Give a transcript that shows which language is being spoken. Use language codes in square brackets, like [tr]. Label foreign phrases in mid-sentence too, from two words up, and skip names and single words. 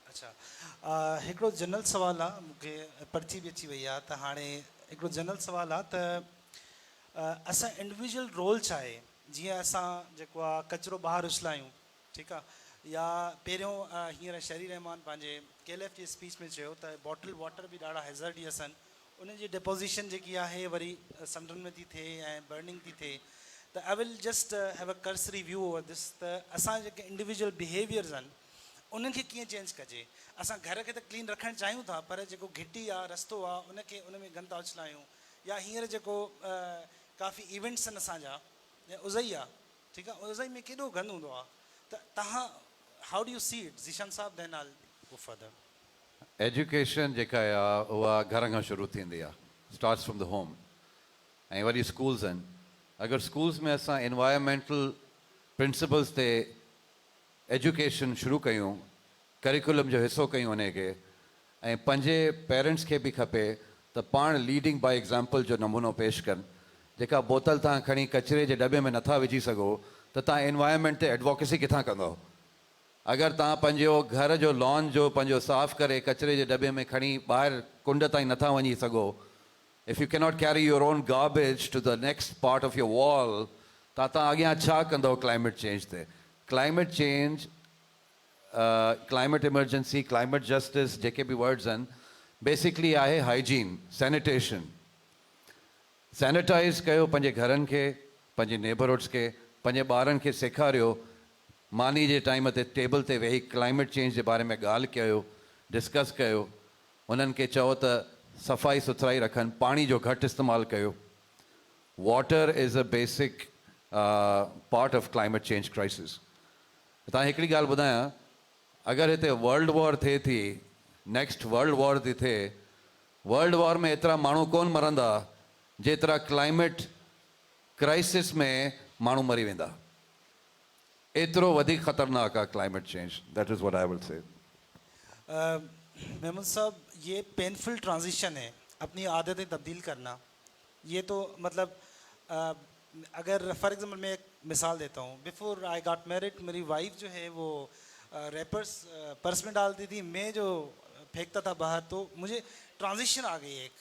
[sd] अच्छा, हिकिड़ो जनरल सुवालु आहे, मूंखे पर्ची बि अची वई आहे त हाणे हिकिड़ो जनरल सुवालु आहे त असां [en] individual role [sd] छा आहे? जीअं असां जेको आहे कचिरो ॿाहिरि उछलायूं, ठीकु आहे, या पहिरियों हींअर शहरी रहमान पंहिंजे KLF जी स्पीच में चयो त [en] bottle water [sd] बि ॾाढा हैज़र्डियस आहिनि, उन जी डिपोज़िशन जेकी आहे वरी समुंडनि में थी थिए ऐं बर्निंग थी थिए। त [en] I will just have a cursory view over this [sd] त असां जेके [en] individual behaviors [sd] आहिनि उन्हनि खे कीअं चेंज कजे? असां घर खे त क्लीन रखणु चाहियूं था पर जेको घिटी आहे रस्तो आहे उनखे उन में गंद था उछलायूं, या हींअर जेको काफ़ी इवेंट्स आहिनि असांजा उज़ई आहे, ठीकु आहे, उज़ई में केॾो गंद हूंदो आहे। त तव्हां [en] how do you see it? ज़ीशान साहब, then I will go further. [sd] एजुकेशन जेका आहे उहा घर खां शुरू थींदी आहे, [en] starts from the home. [sd] ऐं वरी स्कूल्स आहिनि। अगरि स्कूल्स में असां [en] environmental principles [sd] ते एजुकेशन शुरू कयूं, करिकुलम जो हिसो कयूं उनखे, ऐं पंहिंजे पेरेंट्स खे बि खपे त पाण [en] leading by example [sd] जो नमूनो पेश कनि। जेका बोतल तव्हां खणी कचिरे जे दॿे में नथा विझी सघो त तव्हां एनवायरमेंट ते एडवोकेसी किथां कंदव? अगर तव्हां पंहिंजो घर जो लॉन जो पंहिंजो साफ़ करे कचिरे जे दॿे में खणी ॿाहिरि कुंड ताईं नथा वञी सघो, [en] if you cannot carry your own garbage to the next part of your wall, [sd] त तव्हां अॻियां छा कंदव [en] climate change [sd] ते? [en] climate change, climate emergency, climate justice, [sd] जेके बि वर्ड्स आहिनि, बेसिकली आहे [en] hygiene, sanitation. [sd] सैनिटाइज़ कयो पंहिंजे घरनि खे, पंहिंजे नेबरहुड्स खे, पंहिंजे ॿारनि खे सेखारियो। मानी जे टाइम ते टेबल ते वेही [en] climate change [sd] जे बारे में ॻाल्हि कयो, डिस्कस कयो। उन्हनि खे चओ त सफ़ाई सुथराई रखनि, पाणी जो घटि इस्तेमालु कयो। [en] water is a basic part of climate change crisis. [sd] तव्हां हिकिड़ी ॻाल्हि ॿुधायां, अगरि हिते [en] world war [sd] थिए थी, [en] next world war [sd] थी थिए, [en] world war [sd] में एतिरा माण्हू कोन मरंदा जेतिरा [en] climate crisis [sd] में माण्हू मरी वेंदा। एतिरो वधीक ख़तरनाक आहे [en] climate change. that is what I will say. [ur] محمود صاحب، یہ [en] painful transition [ur] ہے، اپنی عادتیں تبدیل کرنا. یہ تو مطلب اگر [en] for example [ur] میں ایک مثال دیتا ہوں, [en] before I got married [ur] میری وائف جو ہے وہ [en] wrappers purse [ur] میں ڈالتی تھی، میں جو پھینکتا تھا باہر، تو مجھے ٹرانزیشن آ گئی ایک.